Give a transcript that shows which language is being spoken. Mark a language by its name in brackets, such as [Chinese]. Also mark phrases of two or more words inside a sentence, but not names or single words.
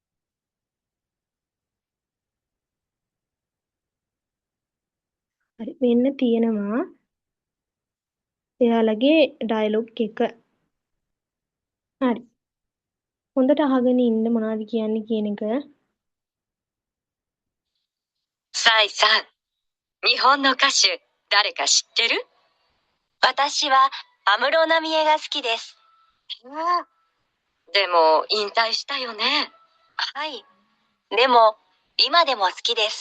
[Sinhala] හරි. මෙන්න තියෙනවා එයාලගේ ඩයලොග් එක. හරි. හොඳට අහගෙන ඉන්න මොනවද කියන්නේ කියන එක. [Japanese] サイさん、日本の歌手、誰か知ってる？私は安室奈美恵が好きです。でも、引退したよね。はい。でも、今でも好きです。